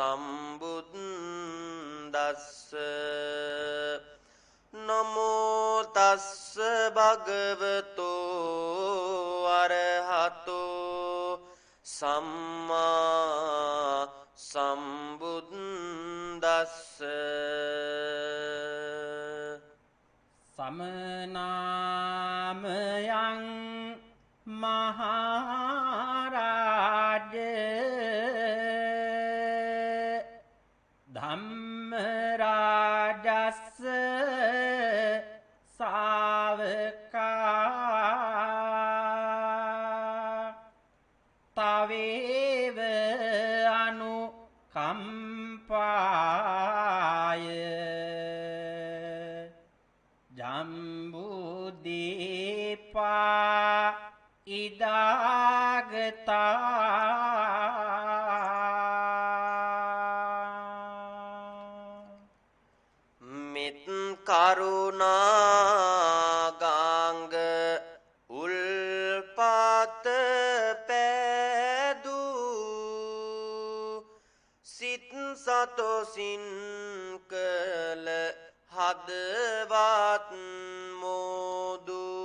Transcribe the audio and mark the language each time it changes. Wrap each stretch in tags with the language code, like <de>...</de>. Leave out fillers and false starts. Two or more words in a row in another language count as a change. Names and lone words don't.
<pi>සම්බුද්දස්ස නමෝ තස්ස භගවතු අරහතෝ සම්මා සම්බුද්දස්ස समनामयं महाराज धम्मराजस् सावका तवेव अनुकम्पाय ජම්බුදීපා ඉදාගතා</pi> <si>මිත් කරුණාගාංග උල්පාත පෑදූ සිත් සතොසින් කළ හදවත් මෝදු</si>